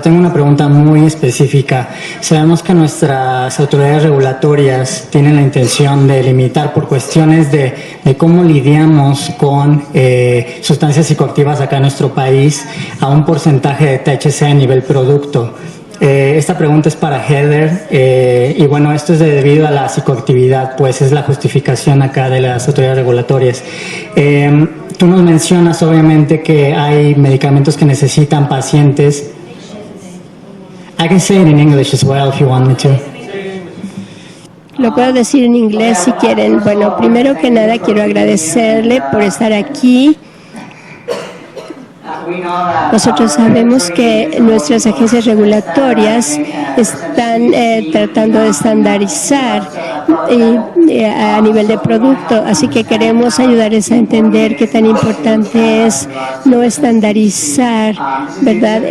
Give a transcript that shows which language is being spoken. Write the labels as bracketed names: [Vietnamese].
[Spanish] Tengo una pregunta muy específica. Sabemos que nuestras autoridades regulatorias tienen la intención de limitar por cuestiones de cómo lidiamos con sustancias psicoactivas acá en nuestro país a un porcentaje de THC a nivel producto. Esta pregunta es para Heather y bueno, esto es debido a la psicoactividad, pues es la justificación acá de las autoridades regulatorias. Tú nos mencionas obviamente que hay medicamentos que necesitan pacientes. [English] I can say it in English as well if you want me to. [Spanish] Lo puedo decir en inglés si quieren. Bueno, primero que nada quiero agradecerle por estar aquí. Nosotros sabemos que nuestras agencias regulatorias están tratando de estandarizar a nivel de producto, así que queremos ayudarles a entender qué tan importante es no estandarizar, ¿verdad?